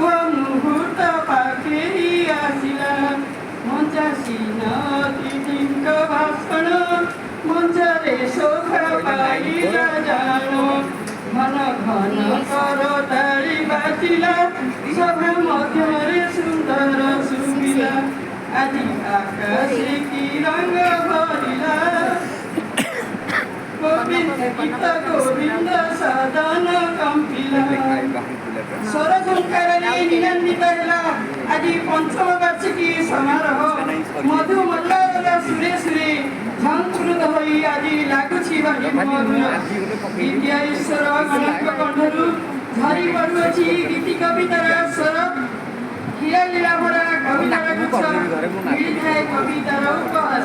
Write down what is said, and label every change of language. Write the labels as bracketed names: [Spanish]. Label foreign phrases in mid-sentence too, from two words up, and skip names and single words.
[Odia] ମୁହୂର୍ତ୍ତ ପାଖି ଆସିଲା, ମଞ୍ଚାସୀନ ଅତିଥିଙ୍କ ଭାଷଣ, ମଞ୍ଚରେ ଶୋଭା ପାଇଲା ଜାଣ, ଘନ ଘନ କରତାଳି ବାଜିଲା, ସଭା ମଧ୍ୟରେ ସୁନ୍ଦର ଶୁଭିଲା, ଆଜି ଆକାଶେ କି ରଙ୍ଗ ଭରିଲା, ଗୋବିନ୍ଦ ଗୀତ ଗୋବିନ୍ଦ ସଦନ କମ୍ପିଲା। ସ୍ୱରଝଙ୍କାରେ ନିନନ୍ଦିତ ହେଲା ଆଜି ପଞ୍ଚମ ବାର୍ଷିକୀ ସମାରୋହ। ମଧୁ ମଲ୍ଲର ସୁରେ ସୁରେ ଝଙ୍କୃତ ହୋଇ ଆଜି ଲାଗୁଛି ବାଜି ମଧୁର। ବିଦ୍ୟା ଈଶ୍ୱର ଗଣଙ୍କ କଣ୍ଠରୁ ଝରି ପଡ଼ୁଅଛି ଗୀତି କବିତାର ସ୍ୱର। ହୀରା ଲୀଳା ଭରା କବିତାର ଗୁଚ୍ଛ ମିଳିଥାଏ କବିତାର ଉପହାର।